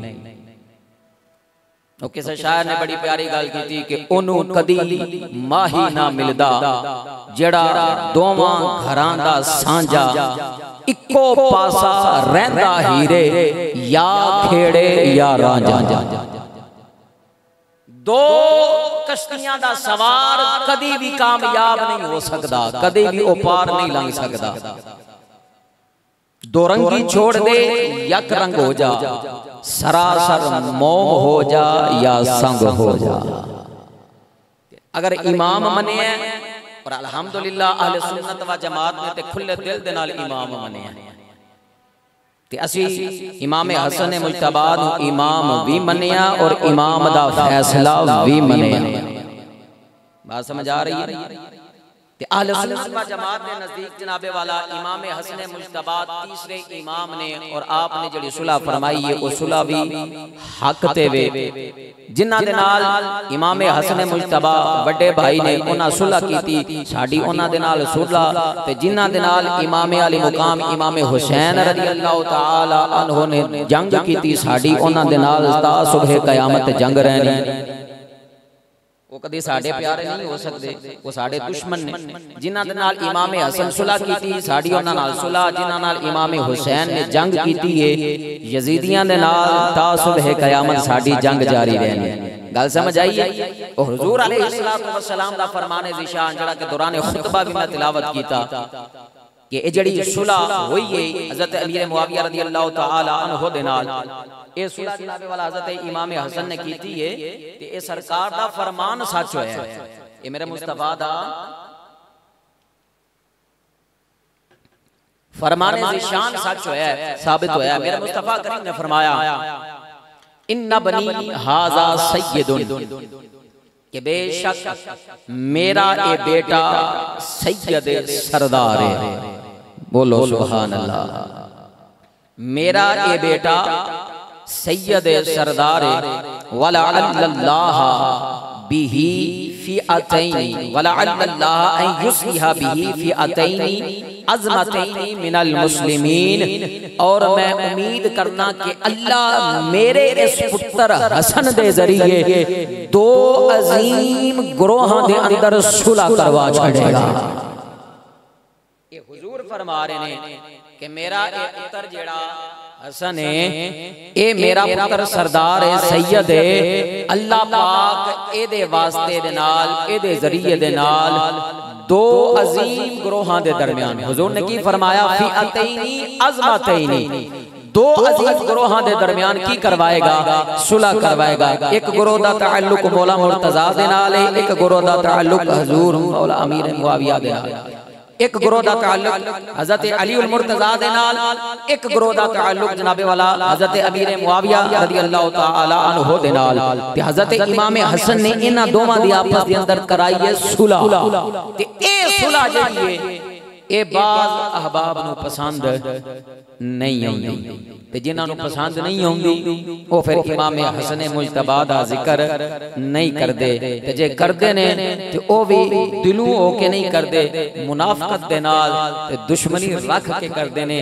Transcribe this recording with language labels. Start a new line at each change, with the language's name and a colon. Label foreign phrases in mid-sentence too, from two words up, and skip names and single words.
Punjabi: او کسی شاعر نے بڑی پیاری گل کیتی کہ اونوں کدی ماہی نہ ملدا جیہڑا دوواں گھراں دا سانجھا اکو پاسا رہندا ہیرے یا کھیڑے یا رانجھا. دو کشتیاں دا سوار کدی بھی کامیاب نہیں ہو سکتا، کدی بھی او پار نہیں لنگھ سکتا.
Urdu: دو رنگی چھوڑ دے یک رنگ ہو جا، سراسر موم ہو جا یا سنگ ہو جا.
Punjabi: اگر امام منے اور الحمدللہ اہل سنت و جماعت نے تے کھلے دل دے نال امام منے تے اسی امام حسن مجتبیٰ نوں امام بھی منیا اور امام دا فیصلہ بھی منیا.
Urdu: بات سمجھ آ رہی ہے?
Punjabi: تے اہل سنت و جماعت کے نزدیک جناب والا امام حسن مجتبیٰ تیسرے امام نے اور آپنے جیہڑی صلح فرمائی ہے وہ صلح بھی حق تے وے جنہاں دے نال امام حسن مجتبیٰ بڑے بھائی نے انہاں صلح کیتی ساڈی انہاں دے نال صلح تے جنہاں دے نال امام عالی مقام امام حسین
Arabic: رضي الله تعالى عنه
Punjabi: نے جنگ کیتی ساڈی انہاں دے نال تا صبح قیامت جنگ رہنی. وہ کدی ساڈے پیارے نہیں ہو سکتے، وہ ساڈے دشمن نے. جنہاں دے نال امام حسن صلح کیتی ساڈی انہاں نال صلح، جنہاں نال امام حسین نے جنگ کیتی ہے یزیدیاں دے نال تا صبح قیامت ساڈی جنگ جاری رہنی. گل سمجھ آئی ہے? اور حضور
Arabic: عليه الصلاة والسلام
Punjabi: دا فرمان ذیشان جیہڑا کے دوران خطبہ بھی میں تلاوت کیتا کہ اے جیہڑی صلح ہوئی ہے حضرت امیر معاویہ
Arabic: رضي الله تعالى عنه
Punjabi: دے نال اے صلح جناب والا حضرت امام حسن نے کیتی ہے تے اے سرکار دا فرمان سچ ہویا ہے. اے میرے مصطفیٰ دا فرمان ذیشان سچ ہویا ہے، ثابت ہویا ہے. میرے مصطفیٰ کریم نے فرمایا
Arabic: إن ابني هذا سيد
Punjabi: کہ بیشک میرا اے بیٹا سید سردار ہے. بولو سبحان اللہ۔ میرا اے بیٹا سید سردار
Arabic: ولعل الله به فئتين ولعل الله أن يصلح به فئتين عظيمتين من المسلمين.
Punjabi: اور میں امید کرنا کہ اللہ میرے اس پتر حسن دے ذریعے دو عظیم گروہاں دے اندر صلح کروا چھڈے گا. یہ حضور فرما رہے نے کہ میرا ایک پتر جیہڑا حسن ہے اے میرا پتر سردار ہے سید ہے. اللہ پاک ایدے واسطے دے نال ایدے ذریعے دے نال دو عظیم گروہاں دے درمیان حضور نے کی فرمایا
Arabic: فئتين عظيمتين
Punjabi: دو عظیم گروہاں دے درمیان کی کروائے گا صلح کروائے گا. ایک گروہ دا تعلق مولا مرتضیٰ دے نال ہے، ایک گروہ دا تعلق حضور مولا امیر معاویہ دے نال، ایک گروہ دا تعلق حضرت علی المرتضیٰ دے نال، ایک گروہ دا تعلق جناب والا حضرت امیر معاویہ
Arabic: رضي الله تعالى عنه
Punjabi: دے نال. تے حضرت امام حسن نے انہاں دوواں دی آپس دے اندر کرائی ہے صلح. تے اے صلح جیہڑی ہے اے بعض احباب نوں پسند نہیں آؤندی. تے جنہاں نوں پسند نہیں آؤندی وہ فیر امام حسن مجتبیٰ دا ذکر نہیں کردے تے جے کردے نے تے او بھی دلوں ہو کے نہیں کردے، منافقت دے نال تے دشمنی رکھ کے کردے نے.